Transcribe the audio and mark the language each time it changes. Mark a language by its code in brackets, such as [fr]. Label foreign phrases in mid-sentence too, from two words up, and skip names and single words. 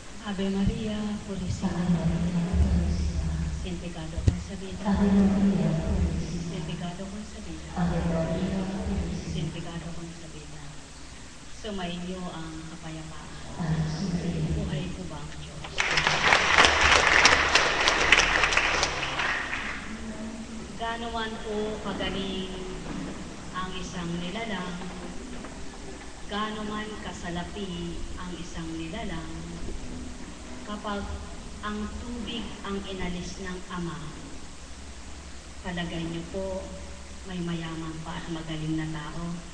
[es] Ave Maria, Purísima, sin pecado concebida, sin pecado concebida, sin pecado concebida. [tl] Sumainyo ang kapayapaan. Buhay ko ba ang Diyos? Gaano man po kagaling ang isang nilalang, gaano man kasalapi ang isang nilalang, kapag ang tubig ang inalis ng Ama, palagay niyo po may mayaman pa at magaling na tao.